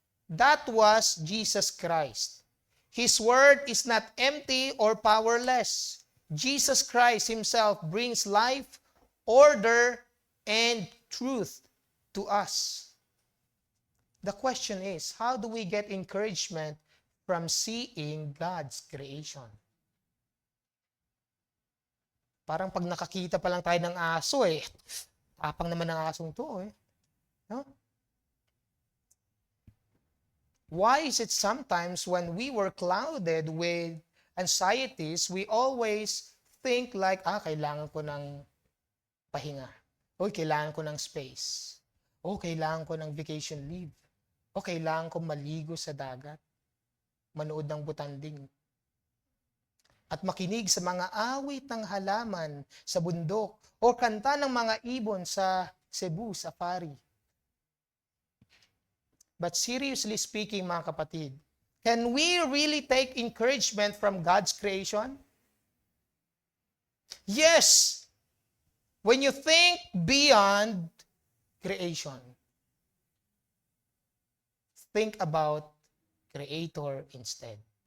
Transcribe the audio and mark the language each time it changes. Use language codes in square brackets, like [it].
[en] That was Jesus Christ. His Word is not empty or powerless. Jesus Christ Himself brings life, order, and truth to us. The question is, how do we get encouragement from seeing God's creation? [tl] Parang pag nakakita pa lang tayo ng aso tapang naman ng asong to No? [en] Why is it sometimes when we were clouded with anxieties, we always think like, [tl] kailangan ko ng pahinga. O, kailangan ko ng space. O, kailangan ko ng vacation leave. O, kailangan ko maligo sa dagat. Manood ng butanding. At makinig sa mga awit ng halaman sa bundok o kanta ng mga ibon sa Cebu Safari. [en] But seriously speaking, mga kapatid, can we really take encouragement from God's creation? Yes! When you think beyond creation, think about Creator instead.